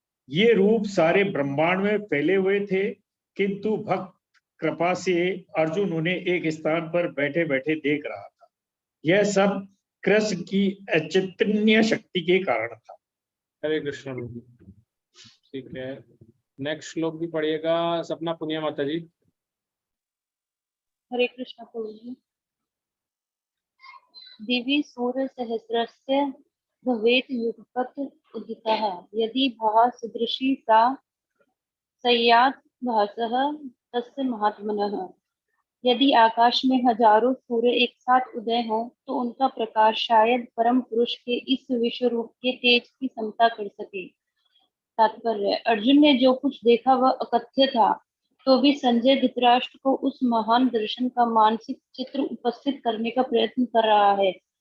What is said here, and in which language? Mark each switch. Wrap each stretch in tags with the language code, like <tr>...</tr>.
<hi>ये रूप सारे ब्रह्मांड में फैले हुए थे, किंतु भक्त कृपा से अर्जुन उन्हें एक स्थान पर बैठे बैठे देख रहा था। यह सब कृष्ण की अचिंतनीय शक्ति के कारण था। हरे कृष्ण। ठीक है, नेक्स्ट श्लोक भी पढ़िएगा सपना पुनिया माता जी। हरे कृष्ण प्रभु जी।</hi> <sa>दिवि सूर्य सहस्रस्य भवेत् युगपत् उदितः यदि भः सदृशी सा स्यात् भासः तस्य महात्मनः।</sa> <hi>यदि आकाश में हजारों सूर्य एक साथ उदय हो तो उनका प्रकाश शायद परम पुरुष के इस विश्व रूप के तेज की समता कर सके। तात्पर्य, अर्जुन ने जो कुछ देखा वह अकथ्य था, तो भी संजय धृतराष्ट्र को उस महान दर्शन का मानसिक चित्र उपस्थित करने का प्रयत्न कर रहा है।</hi>